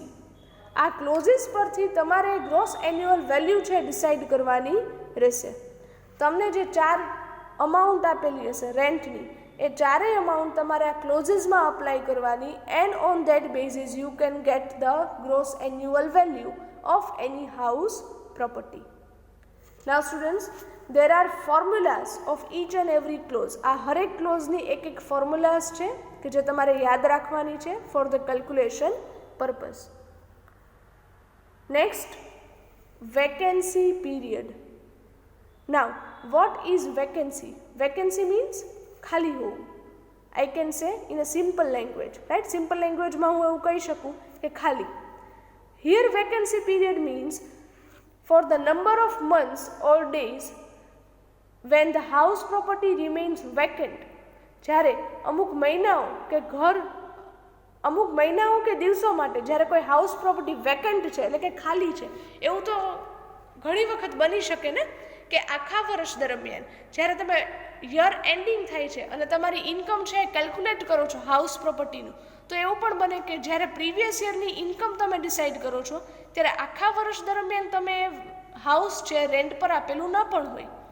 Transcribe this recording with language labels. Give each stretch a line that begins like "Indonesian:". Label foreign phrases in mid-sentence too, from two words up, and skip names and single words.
Gujarati: આ ક્લોઝીસ પરથી તમારે
English: gross annual value
Gujarati: છે ડિસાઇડ કરવાની રહેશે. તમને જે 4 અમાઉન્ટ આપેલી હશે રેન્ટની, એ ચારેય અમાઉન્ટ તમારે આ ક્લોઝીસમાં અપ્લાય કરવાની.
English: and on that basis you can get the gross annual value of any house property. now students, there are formulas of each and every clause.
Gujarati: આ હરેક ક્લોઝની એક ફોર્મ્યુલાસ છે કે જે તમારે યાદ રાખવાની છે
English: for the calculation purpose. next, vacancy period. નાઉ what is vacancy? Vacancy means
Gujarati: ખાલી હોવું.
English: I can say in a simple language, right? Simple language
Gujarati: માં હું એવું કહી શકું કે ખાલી.
English: Here vacancy period means for the number of months or days when the house property remains vacant.
Gujarati: જ્યારે અમુક મહિનાઓ કે અમુક મહિનાઓ કે દિવસો માટે જ્યારે કોઈ
English: house property
Gujarati: વેકન્ટ છે, એટલે કે ખાલી છે, એવું તો ઘણી વખત બની શકે ને કે આખા વર્ષ દરમિયાન જ્યારે તમે
English: year ending
Gujarati: થાય છે અને તમારી ઇન્કમ છે કેલ્ક્યુલેટ કરો છો
English: house property's,
Gujarati: તો એવું પણ બને કે જ્યારે
English: previous year's
Gujarati: ઇન્કમ તમે ડિસાઇડ કરો છો ત્યારે આખા વર્ષ દરમિયાન તમે હાઉસ છે રેન્ટ પર આપેલું ન પણ હોય.